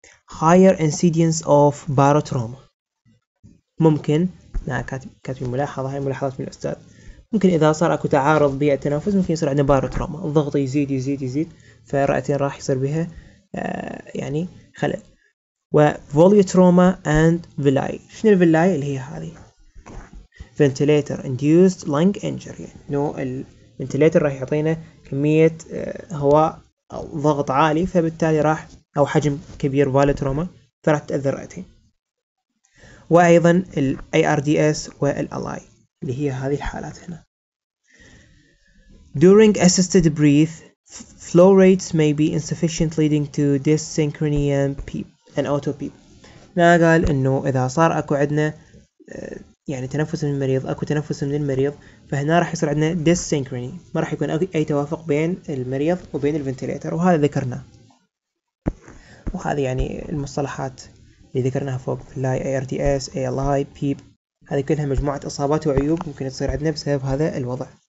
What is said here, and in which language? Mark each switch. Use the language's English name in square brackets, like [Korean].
[English] higher incidence of barotrauma. [Arabic] ممكن كاتب ملاحظة، هاي ملاحظات من الأستاذ، ممكن إذا صار أكو تعارض بالتنفس ممكن يصير عندنا باروتروما، الضغط يزيد يزيد يزيد، فالرئتين راح يصير بها يعني خلل. [English] وفوليوتروما and villi. [Arabic] شنو الفيلاي؟ اللي هي هذه [English] ventilator induced lung injury، [Arabic] إنه الفنتليتر راح يعطينا كمية هواء أو ضغط عالي، فبالتالي راح أو حجم كبير فوليوتروما، فراح تأذي الرئتين. وأيضا ال ARDS وال ALI اللي هي هذه الحالات هنا. [English] During assisted breath, flow rates may be insufficient leading to dysynchrony and PEEP and auto PEEP. [Arabic] هنا قال إنه إذا صار أكو عندنا يعني تنفس من المريض، أكو تنفس من المريض، فهنا راح يصير عندنا dysynchrony، ما راح يكون أي توافق بين المريض وبين الفنتليتر، وهذا ذكرناه. وهذه يعني المصطلحات اللي ذكرناها فوق في اللاي ARDS ALI PEEP، هذه كلها مجموعة إصابات وعيوب ممكن تصير عندنا بسبب هذا الوضع.